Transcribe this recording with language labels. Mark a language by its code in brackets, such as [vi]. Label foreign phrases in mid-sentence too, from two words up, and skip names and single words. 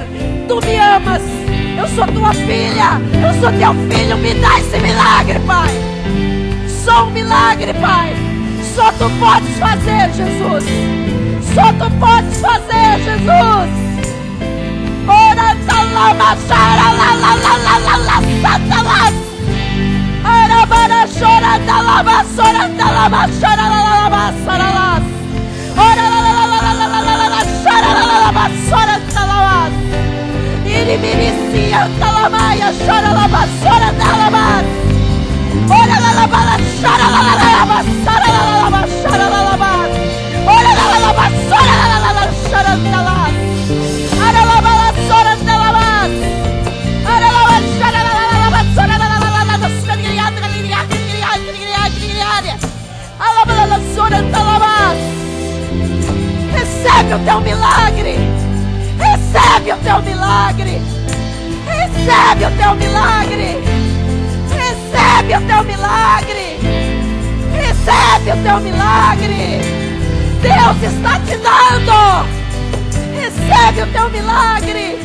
[pt] Tu me amas. Eu sou tua filha. Eu sou teu filho. Me dá esse milagre, Pai. Só um milagre, Pai. Só Tu podes fazer, Jesus. Só Tu podes fazer, Jesus. Ora talama chara la la la la la la satalas. Arabara chora talama chora talama chora la la la saralas. Ora la la la la la la la la chara la la la chora talamas. Iribiricia talamaya chora la la chora talamas. Ora la la la chara la la la chara la la la chara la la la. Ora la la la chara la la la chara talas. Ara la la chora talamas. Ara la la chara la la la chara la la la la chara talamas. Recebe o teu milagre. Recebe o teu milagre. Recebe o teu milagre. Recebe o teu milagre. Recebe o teu milagre. Deus está te dando. Recebe o teu milagre.